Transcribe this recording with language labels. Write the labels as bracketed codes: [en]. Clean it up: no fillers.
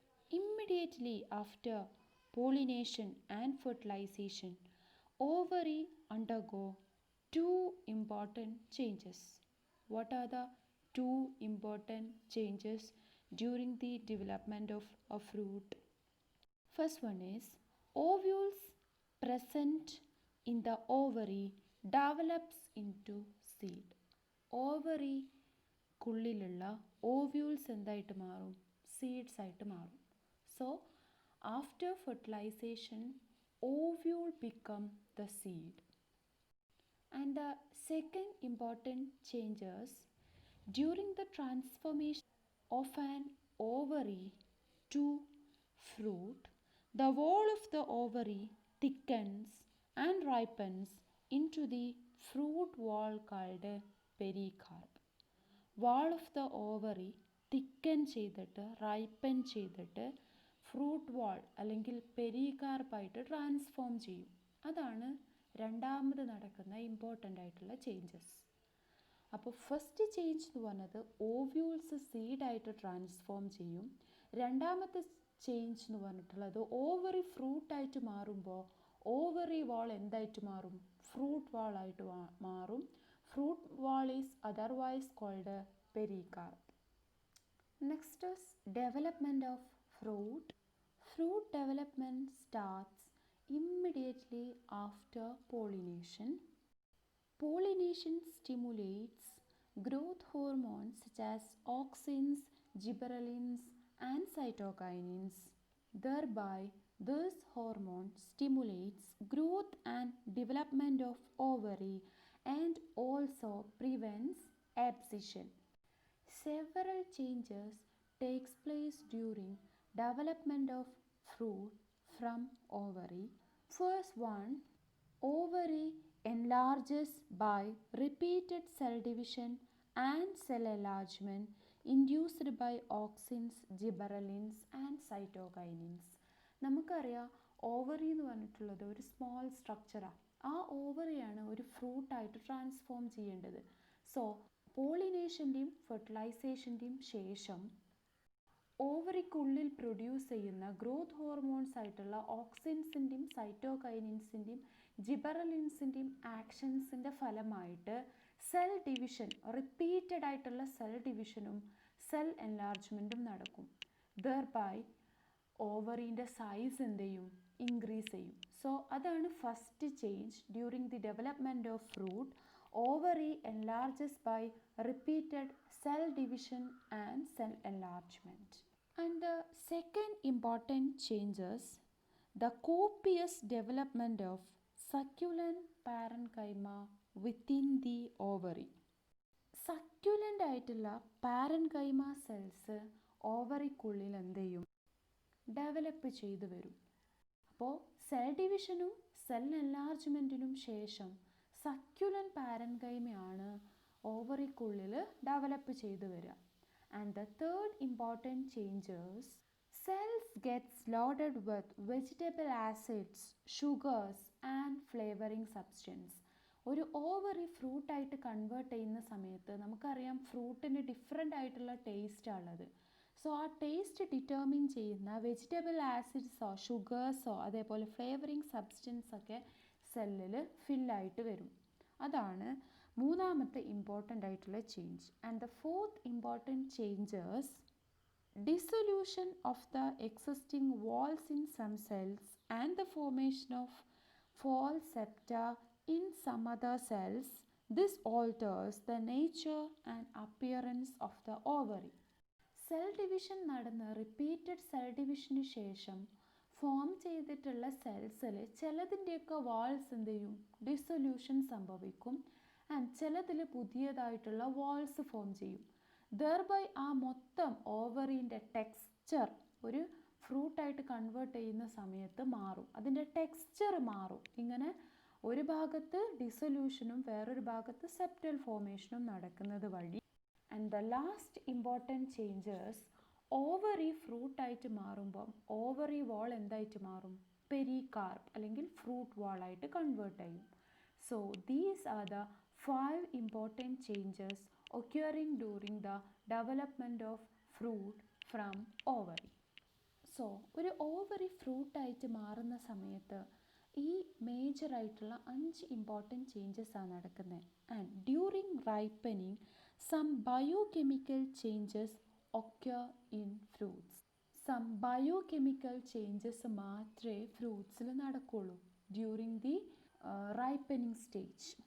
[en] Immediately after pollination and fertilization, ovary undergo two important changes. What are the two important changes during the development of a fruit? First one is ovules present in the ovary develops into seed. [ml] ഓവറിക്കുള്ളിലുള്ള ovules എന്തായിട്ട് മാറും? Seeds ആയിട്ട് മാറും. [en] So after fertilisation ovule become the seed. And the second important changes during the transformation of an ovary to fruit, the wall of the ovary thickens and ripens into the fruit wall called pericarp. Wall of the ovary thicken [ml] ചെയ്തിട്ട് ripen ചെയ്തിട്ട് fruit വാൾ അല്ലെങ്കിൽ പെരികാർപ്പായിട്ട് transform ചെയ്യും. അതാണ് രണ്ടാമത് നടക്കുന്ന important ആയിട്ടുള്ള changes. അപ്പോൾ first change എന്ന് പറഞ്ഞത് ഓവ്യൂൾസ് സീഡായിട്ട് ട്രാൻസ്ഫോം ചെയ്യും. രണ്ടാമത്തെ ചേഞ്ച് എന്ന് പറഞ്ഞിട്ടുള്ളത് ഓവറി ഫ്രൂട്ടായിട്ട് മാറുമ്പോൾ ഓവറി വാൾ എന്തായിട്ട് മാറും? ഫ്രൂട്ട് വാളായിട്ട് മാറും. [en] Fruit wall is otherwise called pericarp. Next is development of fruit. Fruit development starts immediately after pollination. Pollination stimulates growth hormones such as auxins, gibberellins, and cytokinins. Thereby, this hormone stimulates growth and development of ovary and also prevents abscission. Several changes takes place during development of fruit from ovary. First one, ovary enlarges by repeated cell division and cell enlargement induced by auxins, gibberellins and cytokinins. [ml] നമുക്കറിയാം ovary എന്ന് പറഞ്ഞിട്ടുള്ളത് ഒരു small സ്ട്രക്ചറാണ്. ആ ഓവറിയാണ് ഒരു ഫ്രൂട്ടായിട്ട് transform ചെയ്യേണ്ടത്. So പോളിനേഷൻ്റെയും ഫെർട്ടിലൈസേഷൻ്റെയും ശേഷം ഓവറിക്കുള്ളിൽ produce ചെയ്യുന്ന growth hormones ആയിട്ടുള്ള ഓക്സിൻസിൻ്റെയും സൈറ്റോകൈനിൻസിൻ്റെയും ജിബറലിൻസിൻ്റെയും ആക്ഷൻസിൻ്റെ ഫലമായിട്ട് സെൽ ഡിവിഷൻ, റിപ്പീറ്റഡ് ആയിട്ടുള്ള സെൽ ഡിവിഷനും സെൽ എൻലാർജ്മെൻറ്റും നടക്കും. ദെർബൈ ഓവറിൻ്റെ സൈസ് എന്ത് ചെയ്യും? ഇൻക്രീസ് ചെയ്യും. [en] So അതാണ് first change during the development of fruit. Ovary enlarges by repeated cell division and cell enlargement. And the second important changes, the copious development of succulent parenchyma within the ovary. [ml] സക്യുലൻ്റ് ആയിട്ടുള്ള parenchyma cells ഓവറിക്കുള്ളിൽ എന്ത് ചെയ്യും? Develop ചെയ്തു വരും. അപ്പോൾ cell ഡിവിഷനും cell എൻലാർജ്മെൻറ്റിനും ശേഷം സക്യുലൻ്റ് പാരൻകൈമയാണ് ഓവറിക്കുള്ളിൽ develop ചെയ്തു വരിക. [en] And the third important changes, cells gets loaded with vegetable acids, sugars and flavouring substance. [ml] ഒരു ഓവറി ഫ്രൂട്ടായിട്ട് കൺവേർട്ട് ചെയ്യുന്ന സമയത്ത് നമുക്കറിയാം ഫ്രൂട്ടിന് ഡിഫറെൻ്റ് ആയിട്ടുള്ള ടേസ്റ്റാണ് ഉള്ളത്. സോ ആ ടേസ്റ്റ് ഡിറ്റർമിൻ ചെയ്യുന്ന വെജിറ്റബിൾ ആസിഡ്സോ ഷുഗേഴ്സോ അതേപോലെ ഫ്ലേവറിംഗ് സബ്സ്റ്റൻസൊക്കെ സെല്ലിൽ ഫില്ലായിട്ട് വരും. അതാണ് മൂന്നാമത്തെ ഇമ്പോർട്ടൻ്റ് ആയിട്ടുള്ള change. [en] And the fourth important changes, dissolution of the existing walls in some cells and the formation of false septa in some other cells. This alters the nature and appearance of the ovary. [ml] Cell division നടന്ന് repeated cell ഡിവിഷന് ശേഷം form ചെയ്തിട്ടുള്ള സെൽസിൽ ചിലതിൻ്റെയൊക്കെ walls എന്ത് ചെയ്യും? Dissolution സംഭവിക്കും. And ചിലതിൽ പുതിയതായിട്ടുള്ള walls form ചെയ്യും. ദെർബൈ ആ മൊത്തം ഓവറിൻ്റെ ടെക്സ്ചർ ഒരു ഫ്രൂട്ടായിട്ട് കൺവേർട്ട് ചെയ്യുന്ന സമയത്ത് മാറും. അതിൻ്റെ ടെക്സ്ചർ മാറും. ഇങ്ങനെ ഒരു ഭാഗത്ത് ഡിസൊല്യൂഷനും വേറൊരു ഭാഗത്ത് സെപ്റ്റൽ ഫോർമേഷനും നടക്കുന്നത് വഴി. [en] and the last important changes, [ml] ovary ഫ്രൂട്ടായിട്ട് മാറുമ്പം ovary വാൾ എന്തായിട്ട് മാറും? പെരികാർപ്പ് അല്ലെങ്കിൽ ഫ്രൂട്ട് വാളായിട്ട് കൺവേർട്ട് ചെയ്യും. [en] So these are the 5 important changes occurring during the development of fruit from ovary. [ml] So ഒരു ഓവറി ഫ്രൂട്ടായിട്ട് മാറുന്ന സമയത്ത് ഈ മേജറായിട്ടുള്ള 5 ഇമ്പോർട്ടൻറ്റ് ചേഞ്ചസ് ആണ് നടക്കുന്നത്. [en] And during ripening some biochemical changes occur in fruits. Some biochemical changes [ml] മാത്രമേ ഫ്രൂട്ട്സിൽ നടക്കുള്ളൂ [en] During the ripening stage.